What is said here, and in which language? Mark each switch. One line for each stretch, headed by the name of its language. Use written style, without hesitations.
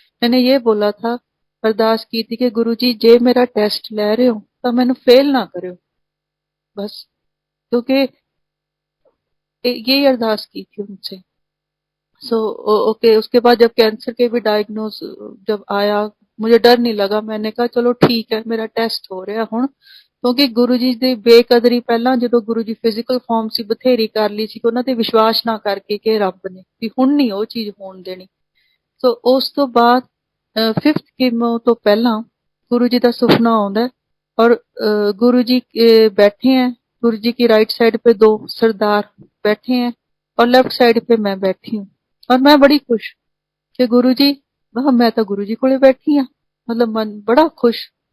Hindi: मैंने ये बोला था, अरदास की थी कि गुरुजी जे मेरा टेस्ट ले रहे हो तो मैंने फेल ना करो बस, क्योंकि यही अरदास की थी उनसे। सो ओके, उसके बाद जब कैंसर के भी डायग्नोस जब आया, मुझे डर नहीं लगा, मैंने कहा चलो ठीक है मेरा टेस्ट हो रहा हुण। क्योंकि गुरु जी
Punjabi: ਦੀ ਬੇਕਦਰੀ ਪਹਿਲਾਂ ਜਦੋਂ ਗੁਰੂ ਜੀ ਫਿਜ਼ੀਕਲ ਫਾਰਮ ਸੀ ਬਥੇਰੀ ਕਰ ਲਈ ਸੀ, ਉਹਨਾਂ ਤੇ ਵਿਸ਼ਵਾਸ ਨਾ ਕਰਕੇ ਕਿ ਰੱਬ ਨੇ ਵੀ ਹੁਣ ਨਹੀਂ ਉਹ ਚੀਜ਼ ਹੋਣ ਦੇਣੀ। ਸੋ ਉਸ ਤੋਂ ਬਾਅਦ 5th ਕੀਮੋ ਤੋਂ ਪਹਿਲਾਂ
Hindi: गुरु जी का सुपना आंदा है, और गुरु जी बैठे हैं, गुरु जी की राइट साइड पे 2 सरदार बैठे हैं और लेफ्ट साइड पे मैं बैठी हूँ। और मैं बड़ी खुश कि गुरु जी, मैं तो गुरु जी कोले बैठी हाँ, मतलब मन बड़ा खुश।